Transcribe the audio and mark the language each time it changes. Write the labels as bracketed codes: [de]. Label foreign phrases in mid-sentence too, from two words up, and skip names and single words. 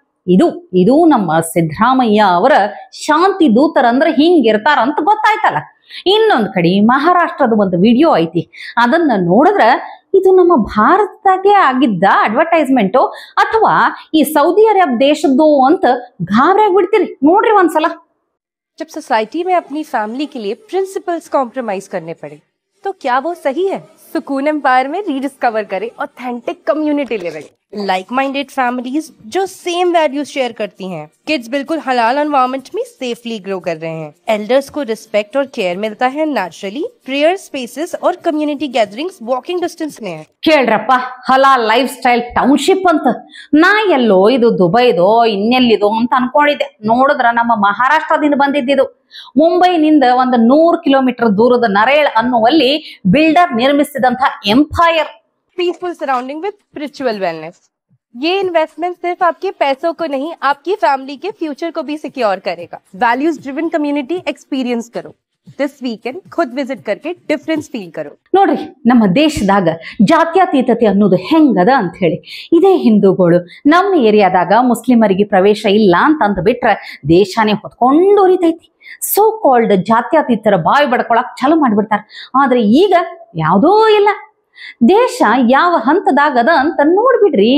[kn] ಇದು ನಮ್ಮ ಸಿದ್ದರಾಮಯ್ಯ ಅವರ ಶಾಂತಿ ದೂತರ ಹಿಂಗಿರ್ತಾರ ಅಂತ ಗೊತ್ತಾಯ್ತಲ್ಲ. ಇನ್ನೊಂದ್ ಕಡೆ ಮಹಾರಾಷ್ಟ್ರದ ಒಂದು ವಿಡಿಯೋ ಐತಿ, ಅದನ್ನ ನೋಡಿದ್ರ ಇದು ನಮ್ಮ ಭಾರತದಾಗೆ ಆಗಿದ್ದ ಅಡ್ವರ್ಟೈಸ್ಮೆಂಟು ಅಥವಾ ಈ ಸೌದಿ ಅರೇಬ್ ದೇಶದ್ದು ಅಂತ ಗಾಬರಿ ಆಗ್ಬಿಡ್ತೀರಿ. ನೋಡ್ರಿ ಒಂದ್ಸಲ. [hi] जब सोसाइटी में अपनी फैमिली के लिए [en] principles compromise [hi] करने पड़े तो क्या वो सही है? सुकून एम्पायर में रीडिस्कवर करें [en] authentic community living, like minded families [hi] जो [en] same values share [hi] करती हैं। किड्स बिल्कुल हलाल एनवायरनमेंट में [en] safely grow [hi] कर रहे हैं। एल्डर्स को रिस्पेक्ट और केयर मिलता है नेचुरली। [en] prayer spaces [hi] और [en] community gatherings walking distance [hi] में है। [kn] ಕೇಳ್ರಪ್ಪ, [en] halal lifestyle township [kn] ಅಂತ. ನಾ ಎಲ್ಲೋ ಇದು ದುಬೈದೋ ಇನ್ನೆಲ್ಲಿದೋ ಅಂತ ಅನ್ಕೊಂಡಿದ್ದೆ. ನೋಡಿದ್ರ ನಮ್ಮ ಮಹಾರಾಷ್ಟ್ರದಿಂದ ಬಂದಿದ್ದು. ಮುಂಬೈನಿಂದ ಒಂದು 100 ಕಿಲೋಮೀಟರ್ ದೂರದ ನರೇಳ್ ಅನ್ನುವಲ್ಲಿ ಬಿಲ್ಡರ್ ನಿರ್ಮಿಸಿದಂತಹ ಎಂಪೈರ್. [en] peaceful surrounding with spiritual wellness. [hi] ये इन्वेस्टमेंट सिर्फ आपके पैसों को नहीं, आपकी फैमिली के फ्यूचर को भी सिक्योर करेगा। [en] values driven community experience [hi] करो [en] this weekend, [hi] खुद विजिट करके [en] difference feel [hi] करो। [kn] ನೋಡ್ರಿ, ನಮ್ಮ ದೇಶದಾಗ ಜಾತ್ಯತೀತತೆ ಅನ್ನೋದು ಹೆಂಗದ ಅಂತ ಹೇಳಿ. ಇದೇ ಹಿಂದೂಗಳು ನಮ್ಮ ಏರಿಯಾದಾಗ ಮುಸ್ಲಿಮರಿಗೆ ಪ್ರವೇಶ ಇಲ್ಲ ಅಂತ ಅಂದ್ ಬಿಟ್ರೆ ದೇಶಾನೇ ಹೊತ್ಕೊಂಡು ಉರಿತೈತಿ. [en] so called [kn] ಜಾತ್ಯತೀತರ ಬಾಯಿ ಬಡ್ಕೊಳಕ್ ಚಾಲು ಮಾಡ್ಬಿಡ್ತಾರ. ಆದ್ರೆ ಈಗ ಯಾವುದೂ ಇಲ್ಲ. ದೇಶ ಯಾವ ಹಂತದಾಗದ ಅಂತ ನೋಡ್ಬಿಡ್ರಿ.